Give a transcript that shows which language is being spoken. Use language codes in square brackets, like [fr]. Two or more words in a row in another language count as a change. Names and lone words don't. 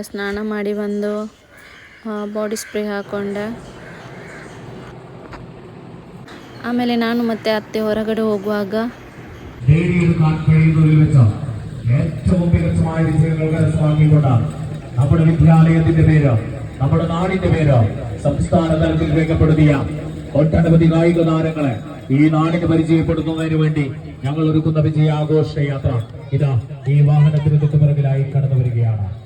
[kn] ಸ್ನಾನ ಮಾಡಿ ಬಂದು ಬಾಡಿ ಸ್ಪ್ರೇ ಹಾಕ್ಕೊಂಡೆ. ಆಮೇಲೆ ನಾನು ಮತ್ತೆ അತ್ತೆ ಹೊರಗಡೆ ಹೋಗುವಾಗ [ml] ഏറ്റവും മികച്ചമായ വിജയങ്ങൾ കരസ്ഥമാക്കിക്കൊണ്ട് നമ്മുടെ വിദ്യാലയത്തിന്റെ പേര്, നമ്മുടെ നാടിന്റെ പേര് സംസ്ഥാന തലത്തിൽ രേഖപ്പെടുത്തിയ ഒട്ടനവധി കായിക താരങ്ങളെ ഈ നാടിന് പരിചയപ്പെടുത്തുന്നതിന് വേണ്ടി ഞങ്ങൾ ഒരുക്കുന്ന വിജയാഘോഷ യാത്ര ഇതാ ഈ വാഹനത്തിന് തൊട്ടുപിറകിലായി കടന്നു വരികയാണ്.